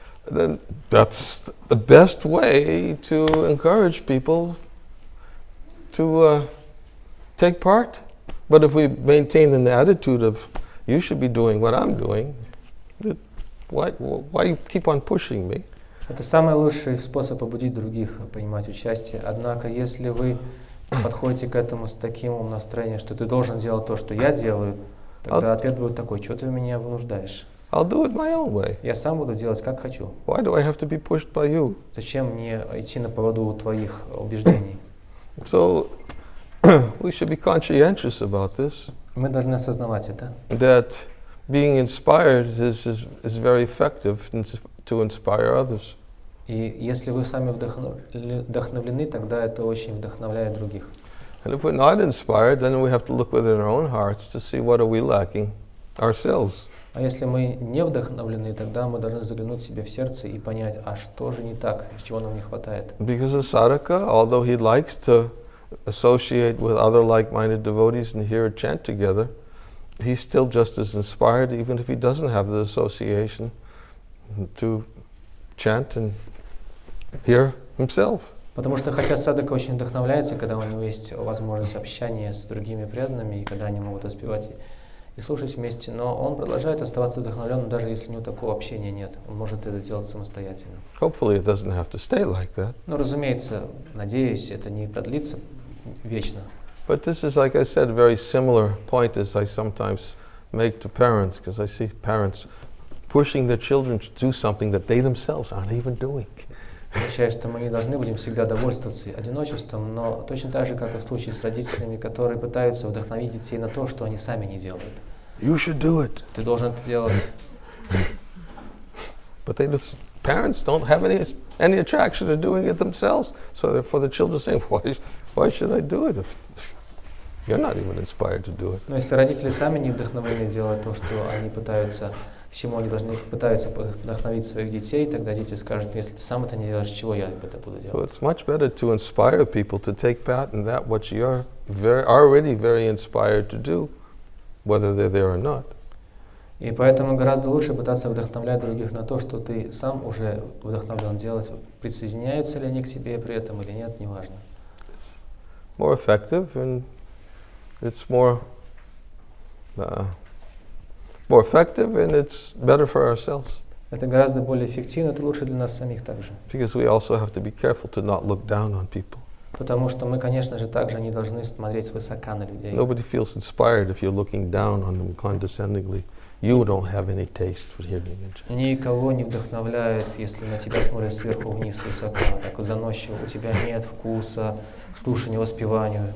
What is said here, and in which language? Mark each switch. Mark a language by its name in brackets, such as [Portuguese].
[English] Then that's the best way to encourage people to take part. But if we maintain an attitude of you should be doing what I'm doing, why keep on pushing me? [Russian] Это самый лучший способ побудить других принимать участие. Однако, если вы подходите к этому с таким настроением, что ты должен делать то, что я делаю, тогда ответ будет такой: что ты меня вынуждаешь? [English] I'll do it my own way. [Russian] Я сам буду делать, как хочу. [English] Why do I have to be pushed by you? [Russian] Зачем мне идти на поводу у твоих убеждений? [English] So we should be conscientious about this. [Russian] Мы должны осознавать это. [English] That being inspired is very effective to inspire others. [Russian] И если вы сами вдохновлены, тогда это очень вдохновляет других. [English] And if we're not inspired, then we have to look within our own hearts to see what are we lacking ourselves. [Russian] А если мы не вдохновлены, тогда мы должны заглянуть себе в сердце и понять, а что же не так, чего нам не хватает. [English] Because a sadhaka, although he likes to associate with other like-minded devotees and hear a chant together, he's still just as inspired, even if he doesn't have the association, to chant and hear himself. [Russian] Потому что хотя садака очень вдохновляется, когда у него есть возможность общения с другими преданными, и когда они могут воспевать и слушать вместе, но он продолжает оставаться вдохновленным, даже если у него такого общения нет. Он может это делать самостоятельно. [English] Hopefully it doesn't have to stay like that. [Russian] Но, разумеется, надеюсь, это не продлится вечно. [English] But this is, like I said, a very similar point as I sometimes make to parents, because I see parents pushing their children to do something that they themselves aren't even doing. [Russian] Означает, что мы не должны будем всегда довольствоваться одиночеством, но точно так же, как и в случае с родителями, которые пытаются вдохновить детей на то, что они сами не делают. [English] You should do it. [Russian] Ты должен это делать. [English] But parents don't have any attraction to doing it themselves. So therefore the children say, why should I do it if you're not even inspired to do it? [Russian] Но если родители сами не вдохновлены делать то, что они пытаются, к чему они должны пытаются вдохновить своих детей, тогда дети скажут: если ты сам это не делаешь, чего я это буду делать? [English] So it's much better to inspire people to take part in that which you're already very inspired to do, whether they're there or not. [Russian] И поэтому гораздо лучше пытаться вдохновлять других на то, что ты сам уже вдохновлен делать. Присоединяются ли они к тебе при этом или нет, неважно. [English] It's more effective and it's more effective and it's better for ourselves. [Russian] Это гораздо более эффективно, это лучше для нас самих также. [English] Because we also have to be careful to not look down on people. [Russian] Потому что мы, конечно же, также не должны смотреть свысока на людей. [English] Nobody feels inspired if you're looking down on them condescendingly. You don't have any taste for hearing and chanting. [Russian] Никого не вдохновляет, если на тебя смотрят сверху вниз высоко, так вот заносчиво. У тебя нет вкуса к слушанию, воспеванию.